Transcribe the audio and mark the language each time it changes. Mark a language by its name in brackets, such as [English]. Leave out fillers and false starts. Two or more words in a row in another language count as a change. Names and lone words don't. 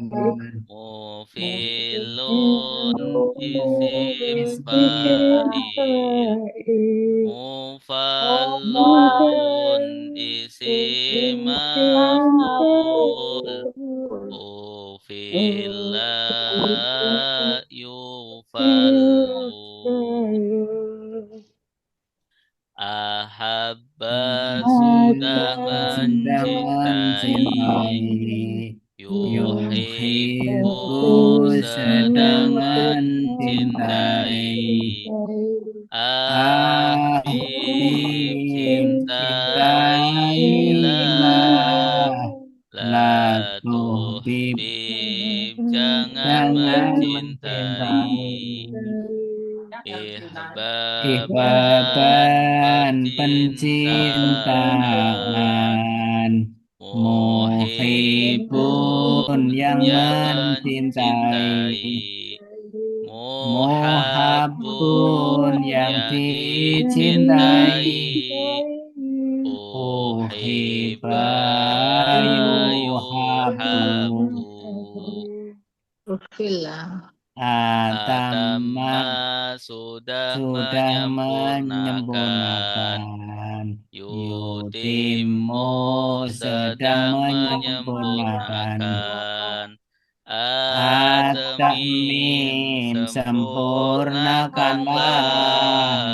[Arabic] مُفْعِلٌ اسم فاعل مُفْعَلٌ اسم مفعول أَفْعَلَ يُفْعِلُ أَحَبَّ sudah [Indonesian] sudah mencintai mencintai [Arabic] yuhibbu yuhibbu [Indonesian] sedang sedang mencintai mencintai [Arabic] Habib Habib [Indonesian] cintailah cintailah [Arabic] la لا تُحْبِبْ tuhbib jangan [Indonesian] jangan mencintai mencintai [Arabic] ihbaban ihbaban [Indonesian] percintaan pencintaan [Arabic] muhibbun muhibbun yang [Indonesian] yang mencintai mencintai [Arabic] muhabbun muhabbun [Indonesian] yang yang dicintai dicintai uhibba [Arabic] uhibba yuhabbu Ufillah. atamma atamma sudah [Indonesian] sudah menyempurnakan menyempurnakan Yutimu sedang menyempurnakan. Atamim sempurnakanlah.